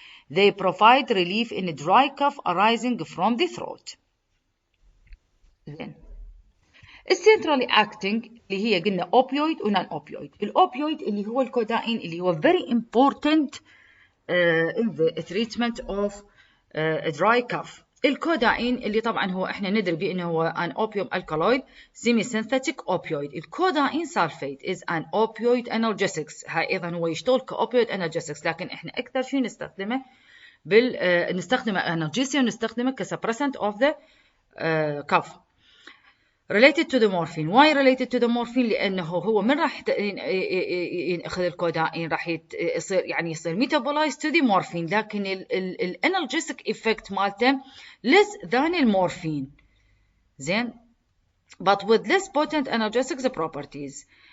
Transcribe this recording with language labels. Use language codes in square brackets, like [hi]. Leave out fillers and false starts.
[en] They provide relief in dry cough arising from the throat. [ar] السنترالي اكتنج اللي هي قلنا اوبيويد ونان اوبيويد. الاوبيويد اللي هو الكوداين اللي هو [en] very important in the treatment of dry cough. [ar] الكوداين اللي طبعا هو احنا ندري بانه هو [en] an opium alkaloid semi-synthetic opioid. الكوداين sulphate is an opioid analgesics. [ar] هاي ايضا هو يشتغل كاوبيويد analgesics، لكن احنا اكثر شيء نستخدمه نستخدمه analgesia ونستخدمه كسبرسنت of the cough. [en] related to the morphine. why related to the morphine؟ [ar] لأنه هو من راح يأخذ الكودائين راح يصير [en] metabolized to the morphine، لكن ال analgesic effect مالته less than المورفين. زين، but with less potent analgesic properties.